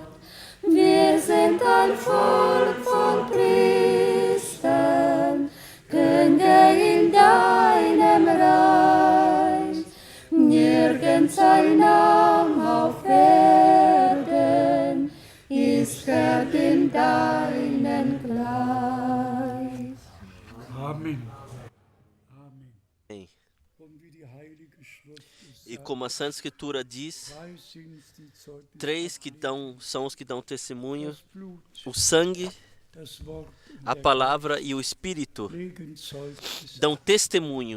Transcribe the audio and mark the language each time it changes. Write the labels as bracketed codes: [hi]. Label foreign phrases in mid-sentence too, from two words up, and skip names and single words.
[de] Wir sind ein Volk von Priestern, Könige in deinem Reich. Nirgends ein Name auf Erden ist wert in deinen gleich. Amen. [pt] Amém. E como a Santa Escritura diz, três são os que dão testemunho: o sangue, a palavra e o Espírito dão testemunho.